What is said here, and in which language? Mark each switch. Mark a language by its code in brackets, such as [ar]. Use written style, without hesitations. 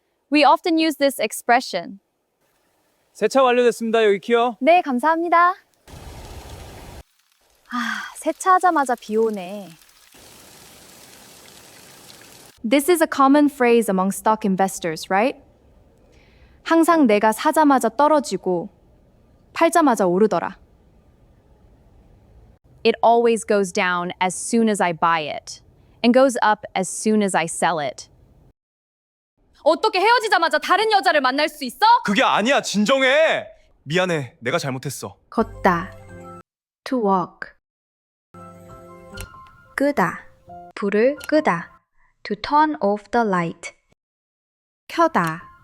[en] We often use this expression. [ko] 세차 완료됐습니다. 여기 키요. 네, 감사합니다. 세차하자마자 비 오네. [en] This is a common phrase among stock investors, right? [ko] 항상 내가 사자마자 떨어지고 팔자마자 오르더라. [en] It always goes down as soon as I buy it and goes up as soon as I sell it. [ko] 어떻게 헤어지자마자 다른 여자를 만날 수 있어? 그게 아니야, 진정해. 미안해, 내가 잘못했어. [en] 걷다. To walk. [ko] 끄다. 불을 끄다. [en] To turn off the light. 켜다.